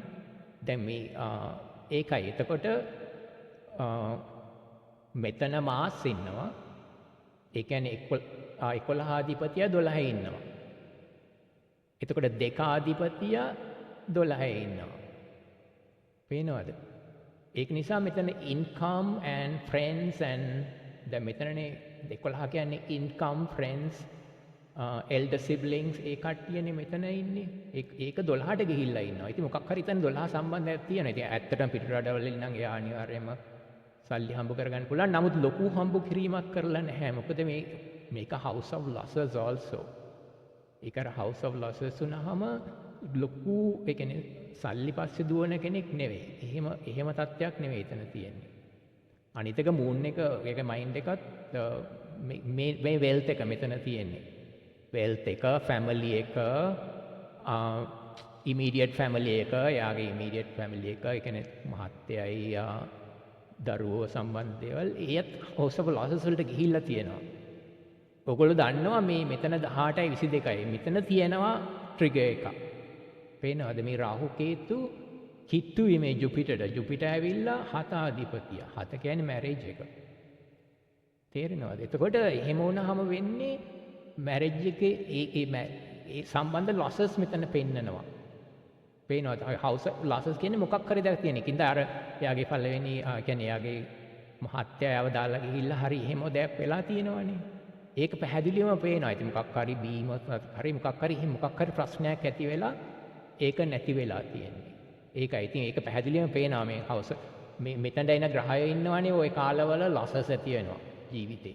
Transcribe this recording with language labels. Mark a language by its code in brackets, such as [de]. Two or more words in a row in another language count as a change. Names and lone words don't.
[si] දැන් මේ ඒකයි. එතකොට මෙතන මාස් ඉන්නවා. ඒ කියන්නේ 11 ආධිපතිය 12 ඉන්නවා. එතකොට 2 ආධිපතිය 12 ඉන්නවා. පේනවද? ඒක නිසා මෙතන [en] income and friends and [si] දැන් මෙතනනේ 11 කියන්නේ [en] income friends elder siblings [si] ඒ කට්ටියනේ මෙතන ඉන්නේ. ඒක 12ට ගිහිල්ලා ඉන්නවා. ඉතින් මොකක් හරි ඉතින් 12 සම්බන්ධයක් තියෙනවා. ඉතින් ඇත්තටම පිට රටවල නම් එයා අනිවාර්යයෙන්ම සල්ලි හම්බ කරගන්න පුළුවන්. නමුත් ලොකු හම්බ කිරීමක් කරලා නැහැ. මොකද මේක [en] house of losses also. [si] ඒක අර [en] house of losses [si] වුණාම ලොකු ඒ කියන්නේ සල්ලි පස්සේ දුවන කෙනෙක් නෙවෙයි. එහෙම තත්ත්වයක් නෙවෙයි එතන තියෙන්නේ. අනිත් එක මූන් එක ඒක මයින්ඩ් එකත් මේ වෙල්ත් එක මෙතන තියෙන්නේ. වෙල්ත් එක ෆැමිලි එක [en] immediate family [si] එක යාගේ [en] immediate family [si] එක ඒ කියන්නේ මහත්තයයි දරුවෝ සම්බන්ධ දේවල් ඒත් [en] house of losses [si] වලට ගිහිල්ලා තියෙනවා. ඔයගොල්ලෝ දන්නවා මේ මෙතන 18යි 22යි මෙතන තියෙනවා ට්‍රිගර් එකක්. පේනවද මේ රාහු කේතු කිට්ටුයි මේ ජුපිටර් ඇවිල්ලා 7 ආධිපතිය. 7 කියන්නේ මැරේජ් එක. තේරෙනවද? එතකොට එහෙම වුණාම වෙන්නේ මැරේජ් එකේ ඒ සම්බන්ධ losses මෙතන පෙන්නනවා. පේනවද? [en] house losses [si] කියන්නේ මොකක් හරි දෙයක් තියෙන. ඒකින්ද අර එයාගේ පළවෙනි කියන්නේ එයාගේ මහත්තයාව දාලා ගිහිල්ලා හරි එහෙම දෙයක් වෙලා තියෙනවනේ. ඒක පැහැදිලිවම පේනවා. ඉතින් මොකක් හරි බීමක් හරි මොකක් හරි ප්‍රශ්නයක් ඇති වෙලා ඒක නැති වෙලා තියෙන්නේ. ඒකයි. ඉතින් ඒක පැහැදිලිවම පේනවා මේ house මෙතනට එන ග්‍රහයෝ ඉන්නවනේ ওই කාලවල losses ඇති වෙනවා ජීවිතේ.